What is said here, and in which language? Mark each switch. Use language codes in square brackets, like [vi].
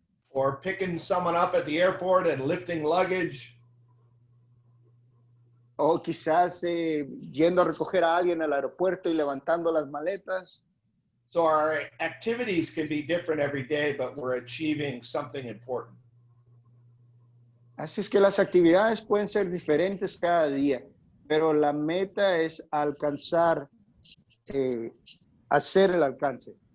[en] or picking someone up at the airport and lifting luggage. [es] o quizás yendo a recoger a alguien al aeropuerto y levantando las maletas. [en] So our activities can be different every day, but we're achieving something important. [es] Así es que las actividades pueden ser diferentes cada día, pero la meta es alcanzar, hacer el alcance.